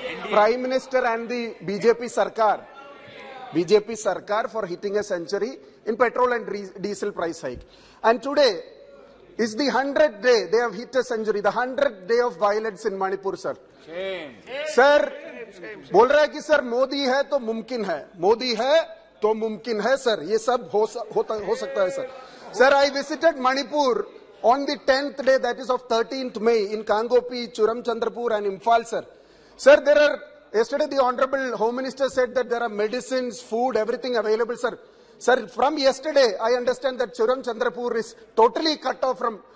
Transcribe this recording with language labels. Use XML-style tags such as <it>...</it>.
<en>Prime Minister and the BJP Sarkar for hitting a century in petrol and diesel price hike. And today is the 100th day they have hit a century, the 100th day of violence in Manipur, sir.</en> <hi>Sir, बोल रहा है कि sir Modi है तो मुमकिन है, मोदी है तो मुमकिन है सर, ये सब हो सकता है sir.</hi> <en>Sir, I visited Manipur on the 10th day, that is of 13th May, in Kangopi, Churamchandrapur and Imphal, sir. Sir, there are, yesterday the Honorable Home Minister said that there are medicines, food, everything available, sir. Sir, from yesterday, I understand that Churamchandrapur is totally cut off from</en>